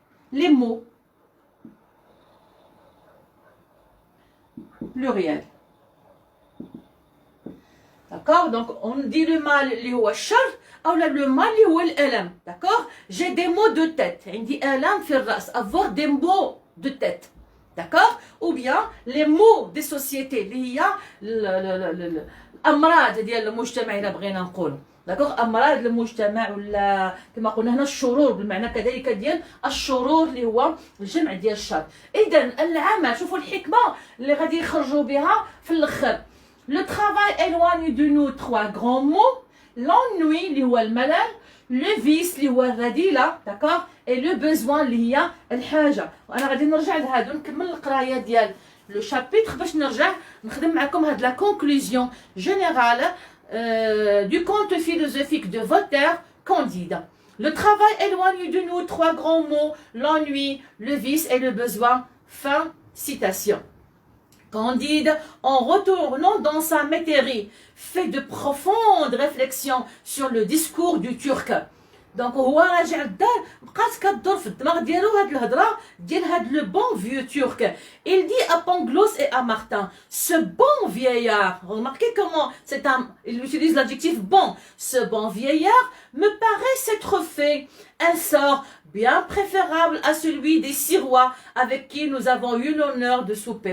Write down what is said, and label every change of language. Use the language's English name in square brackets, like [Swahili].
[French] Les mots, pluriel. D'accord, donc on dit le mal [Arabic] اللي هو الشر أو [French] le mal [Arabic] اللي هو الألم. [French] D'accord, j'ai des maux de tête. [Arabic] عندي ألم في الرأس. [French] Avoir des maux de tête. D'accord, ou bien les maux des sociétés [Arabic] اللي هي الأمراض ديال المجتمع إذا بغينا نقول. D'accord, أمراض المجتمع ولا كما قلنا هنا الشرور بالمعنى كذلك ديال الشرور اللي هو الجمع ديال الشر. إذا العمل، شوفوا الحكمة اللي غادي يخرجوا بها في الآخر. [French] Le travail éloigne de nous trois grands mots: l'ennui [Arabic] اللي هو الملل, [French] le vice [Arabic] اللي هو الرذيلة, [French] d'accord, et le besoin [Arabic] اللي هي الحاجة. وأنا غادي نرجع لهادو نكمل القراية ديال [French] لو شابيتر [Arabic] باش نرجع نخدم معكم هاد [French] لا كونكلوزيون جينيرال du conte philosophique de Voltaire, Candide. Le travail éloigne de nous trois grands mots: l'ennui, le vice et le besoin. Fin citation. Candide, en retournant dans sa métairie, fait de profondes réflexions sur le discours du Turc. [Arabic] Donc هو راجع للدار بقات كدور في الدماغ ديالو هاد الهضره ديال هاد [French] لو بون فيو تورك. Il dit à Pangloss et à Martin: ce bon vieillard, remarquez comment il utilise l'adjectif bon, ce bon vieillard me paraît s'être fait un sort bien préférable à celui des 6 rois avec qui nous avons eu l'honneur de souper.